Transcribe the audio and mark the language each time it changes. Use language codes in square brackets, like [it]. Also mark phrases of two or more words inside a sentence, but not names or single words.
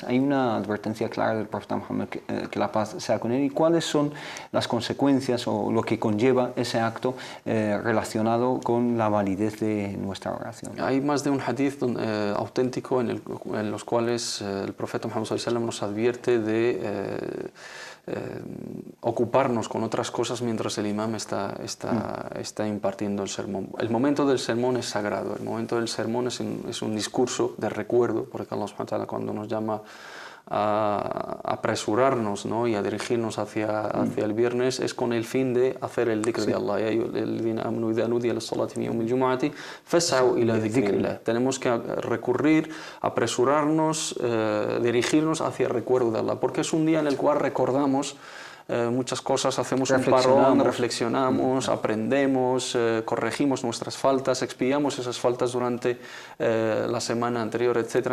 [es] Hay una advertencia clara del profeta Muhammad, que la paz sea con él, y cuáles son las consecuencias o lo que conlleva ese acto relacionado con la validez de nuestra oración. Hay más de un hadith auténtico en los cuales el profeta Muhammad [ar] صلى الله عليه وسلم [es] nos advierte de ocuparnos con otras cosas mientras el imam está impartiendo el sermón. El momento del sermón es sagrado, el momento del sermón es un discurso de recuerdo, porque [ar] الله سبحانه وتعالى [es] cuando nos llama a apresurarnos, ¿no?, y a dirigirnos hacia el viernes, es con el fin de hacer el dhikr de Allah. Tenemos que recurrir, apresurarnos, dirigirnos hacia el recuerdo de Allah, porque es un día en el cual recordamos muchas cosas, hacemos un parón, reflexionamos, aprendemos, corregimos nuestras faltas, expiamos esas faltas durante la semana anterior, etc.